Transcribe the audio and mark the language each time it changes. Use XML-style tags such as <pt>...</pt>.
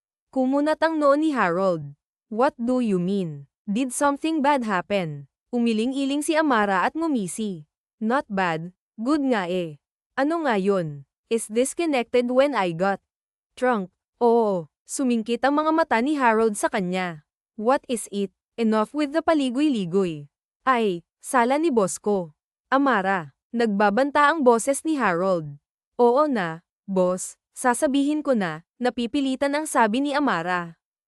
<tl>Kumunat ang noo ni Harold.</tl> <en>What do you mean? Did something bad happen?</en> <tl>Umiling-iling si Amara at ngumisi.</tl> <en>Not bad, good</en> <tl>nga Ano nga yun?</tl> <en>Is this connected when I got drunk?</en> <tl>Oo, sumingkit ang mga mata ni Harold sa kanya.</tl> <en>What is it? Enough with the paligoy-ligoy.</en> <tl>Sala ni boss ko. Amara, nagbabanta ang boses ni Harold. Oo na, boss, sasabihin ko na, napipilitan ang sabi ni Amara.</tl>